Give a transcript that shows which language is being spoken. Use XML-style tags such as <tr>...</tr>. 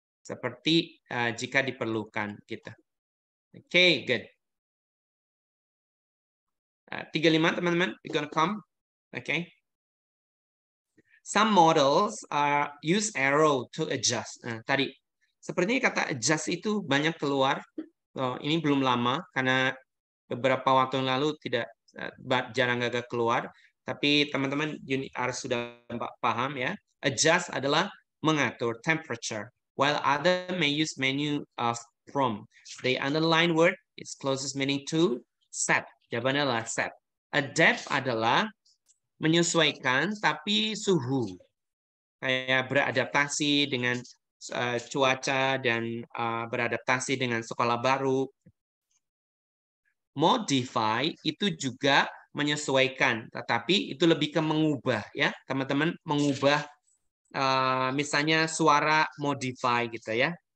<id>Seperti jika diperlukan, gitu. Good.</id> <en>35,</en> <id>teman-teman.</id> <en>We're gonna come. Some models use arrow to adjust.</en> <id>Nah, tadi sepertinya kata adjust itu banyak keluar. Ini belum lama karena beberapa waktu yang lalu jarang agak keluar. Tapi teman-teman harus sudah paham ya. Adjust adalah mengatur temperature,</id> <en>while other may use menu from. The underline word is closest meaning to set.</en> <id>Jawabannya adalah set. Adapt adalah menyesuaikan tapi suhu. Kayak beradaptasi dengan cuaca dan beradaptasi dengan sekolah baru. Modify itu juga menyesuaikan, tetapi itu lebih ke mengubah ya, teman-teman, mengubah misalnya suara modify gitu ya.</id>